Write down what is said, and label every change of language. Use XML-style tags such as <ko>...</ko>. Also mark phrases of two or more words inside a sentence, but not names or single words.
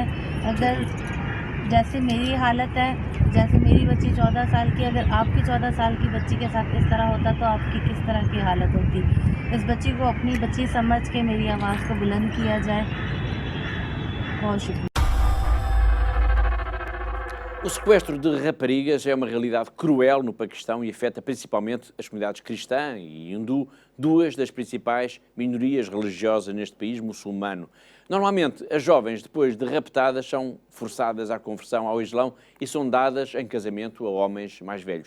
<hi>अगर जैसे मेरी हालत है, जैसे मेरी बच्ची 14 साल की, अगर आपकी 14 साल की बच्ची के साथ इस तरह होता तो आपकी किस तरह की हालत होती। इस बच्ची को अपनी बच्ची समझ के मेरी आवाज़ को बुलंद किया जाए। बहुत शुक्रिया।</hi> <pt>O sequestro de raparigas é uma realidade cruel no Paquistão e afeta principalmente as comunidades cristã e hindu, duas das principais minorias religiosas neste país muçulmano. Normalmente, as jovens, depois de raptadas, são forçadas à conversão ao Islão e são dadas em casamento a homens mais velhos.</pt>